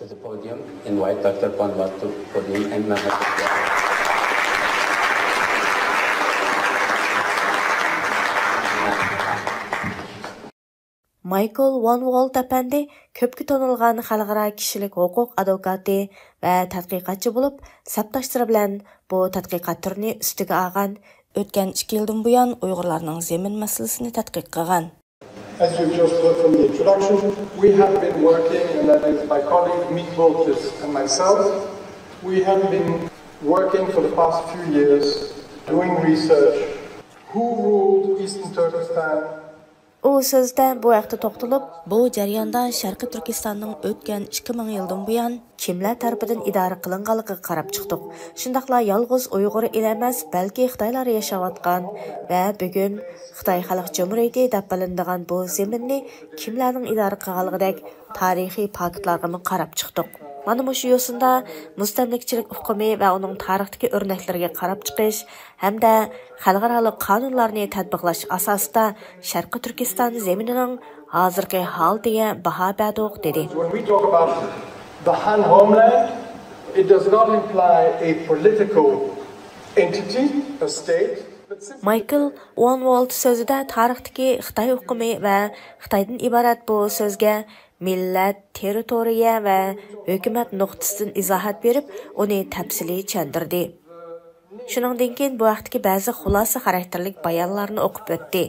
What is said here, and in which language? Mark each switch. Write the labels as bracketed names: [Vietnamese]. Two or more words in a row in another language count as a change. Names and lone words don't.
[Uzbek] Michael Van Walt apandi ko'pga tanilgan xalqaro kishilik huquq advokati va tadqiqotchi bo'lib, sabdoshlari bilan bu tadqiqot turini ustiga olgan. O'tgan 2 yildan buyon Uyg'urlarning zamin masalasini tadqiq qilgan. [English] As you've just heard from the introduction, we have been working, and that is my colleague Meek Boltis and myself, we have been working for the past few years doing research. Who ruled Eastern Turkestan? [Uzbek] U sözdə bu vaqtda to'xtalib, bu jarayonda Sharqi Turkistonning o'tgan 2000 yildan buyon kimlar tarafidan idora qilinganligiga qarab chiqdik. Shundaqla yolg'iz Uyg'ur emas, balki Xitoylar yashayotgan va bugun Xitoy Xalq Jumhuriyati deb bilinadigan bu zaminni kimlarning idora qilganligidek tarixiy faktlarga qarab chiqdik. Mana bu yo'sinda mustamlikchilik hukmi va uning tarixdagi o'rnaklariga qarab chiqish hamda xalqaro qonunlarni tatbiqlash asosida Sharqi Turkiston zaminining hozirgi holatiga baho berdik dedi. [English] When we talk about the Han homeland, it does not imply a political entity, a state. [Uzbek] Michael Van Walt sözüdə tarixdagi Xitoy hukmi va Xitoydan iborat bu so'zga millat, territoriya va hukumat nuqtasidan izohat berib, uni tafsiliy tushuntirdi. Shuningdek, bu vaqtdagi ba'zi xulosa xarakterlik bayonlarni o'qib o'tdi.